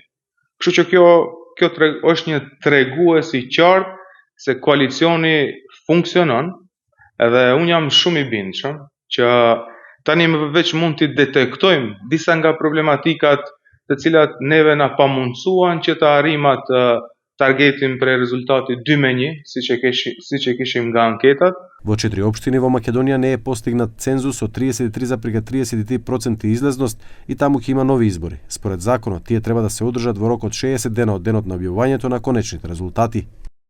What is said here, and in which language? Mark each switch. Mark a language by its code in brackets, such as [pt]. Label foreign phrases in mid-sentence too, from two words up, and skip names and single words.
[sq] Kështu që kjo është një tregues i qartë se koalicioni funksionon, edhe unë jam shumë i bindshëm që tani më veç mund të detektojmë disa nga problematikat të cilat neve na pamundsuan që të arrijmë atë targetin për rezultati 2-1, siç e kishim nga anketat. [mk] Во 4 општини во Македонија не е постигнат цензус со 33,33% излезност и таму ќе има нови избори. Според законот, тие треба да се одржат во рок од 60 дена од денот на објавувањето на конечните резултати.